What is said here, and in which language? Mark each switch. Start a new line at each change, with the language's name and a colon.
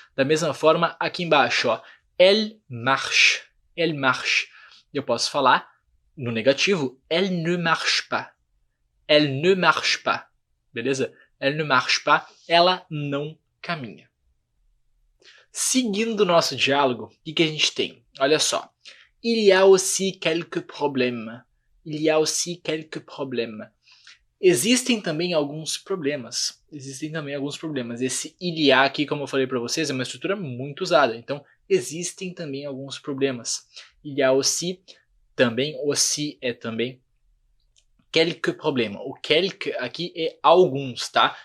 Portuguese: Da mesma forma, aqui embaixo, ó,
French: elle marche. Elle marche.
Portuguese: Eu posso falar no negativo,
French: elle ne marche pas. Elle ne marche pas. Beleza? Elle ne marche pas.
Portuguese: Ela não caminha. Seguindo o nosso diálogo, o que a gente tem? Olha só.
French: Il y a aussi quelques problèmes. Il y a aussi quelques problèmes.
Portuguese: Existem também alguns problemas. Esse il y a aqui, como eu falei para vocês, é uma estrutura muito usada. Então, existem também alguns problemas.
French: Il y a aussi,
Portuguese: também, aussi é também.
French: Quelques problèmes.
Portuguese: O quelques aqui é alguns, tá?